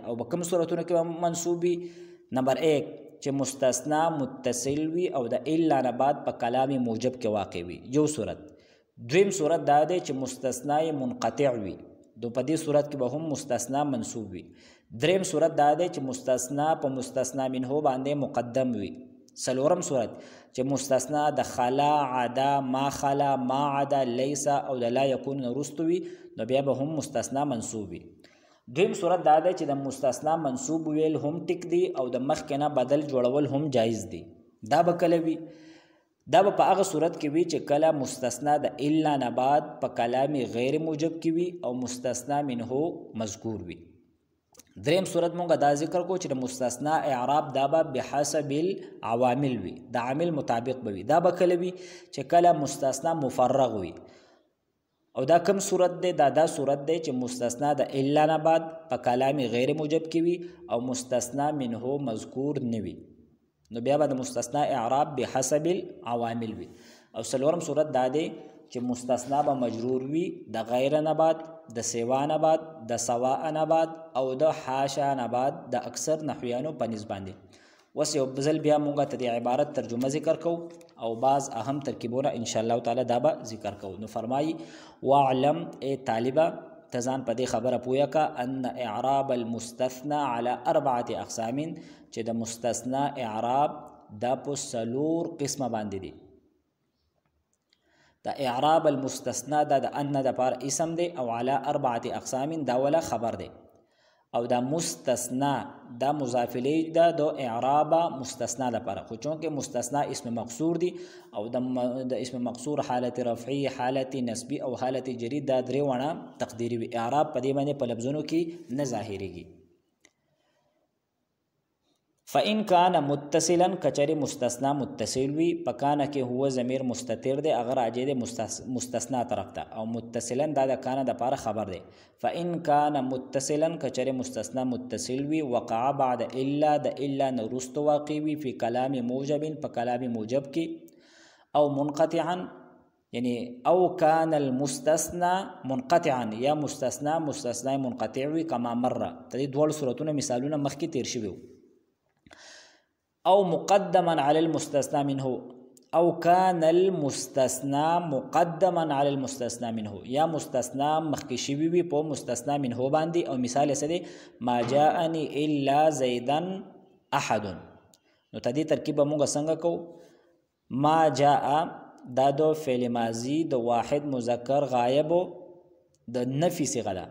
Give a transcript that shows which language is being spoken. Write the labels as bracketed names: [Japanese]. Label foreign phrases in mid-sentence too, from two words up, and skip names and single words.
[Pashto] او په کوم صورتونو کې به منصوب وي؟ نمبر 1 چې مستثنا متصل وي او د الا نه بعد په کلام موجب کې واقع وي، یو صورت. دویم صورت دا دی چې مستثنا منقطع وي، دو په دې صورت کې به هم مستثنا منصوب وي. دریم صورت دا دی چې مستثنا په مستثنا منه باندې مقدم وي. څلورم صورت چې مستثنا د خلا، [Arabic] عدا، ما خلا، ما عدا، [Pashto] لیس او د [Arabic] لا یکون [Pashto] وروسته وي، نو بیا به هم مستثنا منصوب وي. دویم صورت دا دی چې د مستثنا منصوب ویل هم ټیک دی او د مخکې نه بدل جوړول هم جایز دی. دا به کله وي؟ دا به په هغه صورت کې وي چې کله مستثنا د الا نه بعد په کلام غیر موجب کې وي او مستثنا منه مذکور وي. دریم صورت مونږه دا ذکر کو چې د مستثنا اعراب دا به [Arabic] بحسب العوامل [Pashto] وي، د عامل مطابق به وي. دا به کله وي چې کله مستثنا مفرغ وي. او دا کم صورت دی؟ دا صورت دی چې مستثنا د الا نه بعد په کلام غیر موجب کې وي او مستثنا منه مذکور نه وي، نو بیا به د مستثنا اعراب [Arabic] بحسب العوامل [Pashto] وي. او څلورم صورت دا دی چې مستثنا به مجرور وي د غیر نه بعد، د سوا نه بعد، د سواء نه بعد او د حاشا نه بعد د اکثر نحویانو په نسبت باندې. اوس یو ځل بیا مونږ ته د عبارت ترجمه ذکر کو او بعض اهم ترکیبونه [Arabic] ان شاء الله تعالی [Pashto] دا به ذکر کو. نو فرمایي [Arabic] واعلم ای طالبه [Pashto] تزان په دې خبره پوهه کا [Arabic] ان اعراب المستثنى على 4 اقسام، [Pashto] چې د مستثنا اعراب دا په څلور قسمه باندې دي. دا [Arabic] اعراب المستثنى [Pashto] دا د ان د پار اسم دی او [Arabic] على 4 اقسام [Pashto] دا ولا خبر دی. او دا مستثنا دا مضاف الیه دا د اعراب مستثنا لپاره، خو چونکه مستثنا اسم مقصور دی او د اسم مقصور حالت رفعی، حالت نسبی او حالت جری دا درې ونه تقدیری وي. اعراب په دې باندې په لفظونو کې نه ظاهریږي. [Arabic] فإن كان متصلا [Pashto] کچری مستثنا متصل وي، پکانه کې هو ضمیر مستتر دی اگر راجع دی مستثنا طرف ته، او متصلا دا د کانه د پاره خبر دی. [Arabic] فإن كان متصلا [Pashto] کچری مستثنا متصل وي [Arabic] وقع بعد الا [Pashto] د الا نرست واقع وي [Arabic] فی کلام موجب [Pashto] په کلام موجب کې، او منقطعا یعنی او [Arabic] كان المستثنى منقطعا [Pashto] یا مستثنا منقطع وي [Arabic] کما مره. [Pashto] د دې ډول صورتونو مثالونه مخکې تیر شوي. [Arabic] او مقدما على المستثنى منه، او كان المستثنى مقدما على المستثنى منه، [Pashto] یا مستثنا مخکې شوي وي په مستثنا منه باندې. او مثال یې څه دی؟ [Arabic] ما جاءني الا زیدا احد. [Pashto] نو ته دې ترکیب به موږ څنګه کوو؟ ما جاء دا د فعل ماضي د واحد مذکر غایب د نفي صيغه ده.